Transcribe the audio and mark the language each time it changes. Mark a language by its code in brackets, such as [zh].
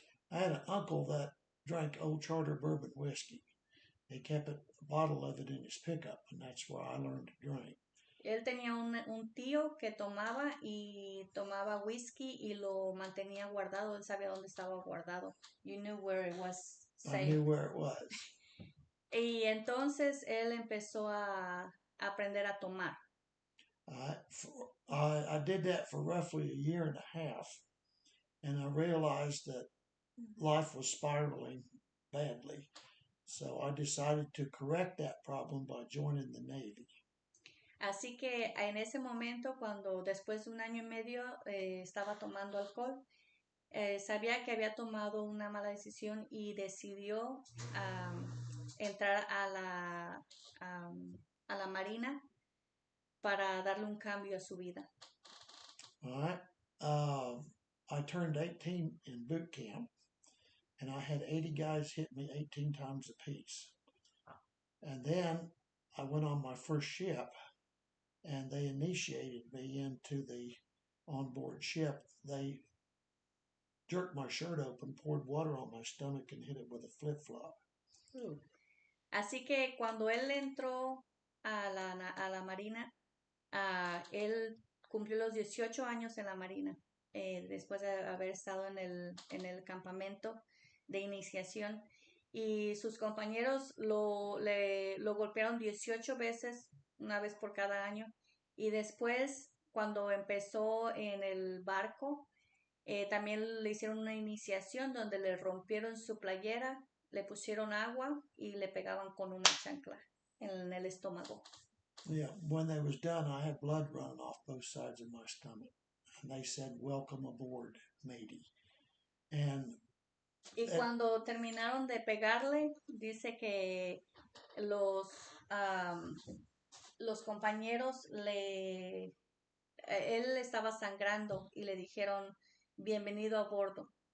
[en] I had an uncle that drank Old Charter bourbon whiskey. He kept a bottle of it in his pickup, and that's where I learned to drink. [es] Él tenía un tío que tomaba whisky y lo mantenía guardado. Él sabía dónde estaba guardado. [en] You knew where it was safe. I knew where it was. [es] Y entonces él empezó a aprender a tomar. [en] I did that for roughly a year and a half, and I realized that life was spiraling badly. So I decided to correct that problem by joining the Navy. [es] Así que en ese momento, cuando después de un año y medio estaba tomando alcohol, sabía que había tomado una mala decisión y decidió entrar a la Marina para darle un cambio a su vida. [en] All right. I turned 18 in boot camp, and I had 80 guys hit me 18 times apiece. And then I went on my first ship, and they initiated me into the onboard ship. They jerked my shirt open, poured water on my stomach, and hit it with a flip-flop. [es] Así que cuando él entró a la Marina, él cumplió los 18 años en la Marina, después de haber estado en el campamento de iniciación. Y sus compañeros lo golpearon 18 veces, una vez por cada año. Y después, cuando empezó en el barco, también le hicieron una iniciación donde le rompieron su playera, le pusieron agua y le pegaban con una chancla en el estómago. [en] Yeah, when they was done, I had blood running off both sides of my stomach. And they said, "Welcome aboard, matey." [es] Y cuando terminaron de pegarle, dice que los compañeros él estaba sangrando y le dijeron, bienvenido a bordo.